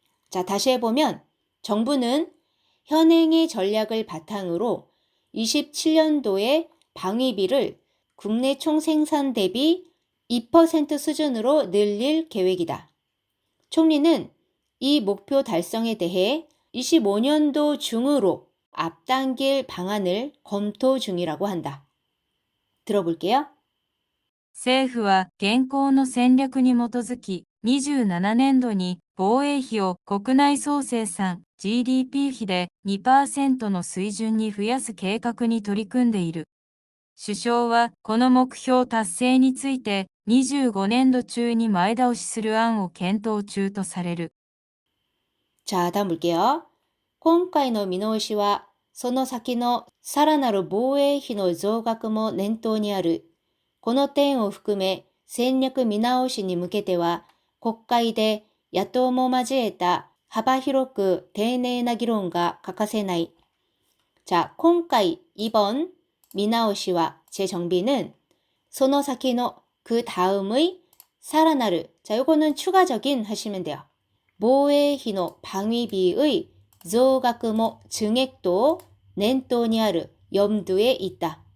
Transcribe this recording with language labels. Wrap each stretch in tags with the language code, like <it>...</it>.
<ko>자 다시 해보면 정부는 현행의 전략을 바탕으로 27년도에 방위비를 국내 총생산 대비 2% 수준으로 늘릴 계획이다. 총리는 이 목표 달성에 대해 25년도 중으로 앞당길 방안을 검토 중이라고 한다. 들어볼게요.</ko> <ja>政府は現行の戦略に基づき、27年度に防衛費を国内総生産 GDP 比で 2% の水準に増やす計画に取り組んでいる。首相はこの目標達成について25年度中に前倒しする案を検討中とされる。</ja> <ko>자, 다음 볼게요.</ko> <ja>今回の見直しはその先のさらなる防衛費の増額も念頭にある。この点を含め戦略見直しに向けては国会で野党も交えた幅広く丁寧な議論が欠かせない。</ja> <ko>자,</ko> <ja>今回</ja> <ko>이번</ko> <ja>미나오시와</ja> <ko>재정비는</ko> <ja>その先の</ja> <ko>그 다음의</ko> <ja>살아나르</ja> <ko>자, 요거는 추가적인 하시면 돼요.</ko> <ja>모에히노</ja> <ko>방위비의</ko> <ja>조각모</ja> <ko>증액도</ko> <ja>넨토니아르</ja> <ko>염두에 있다.</ko>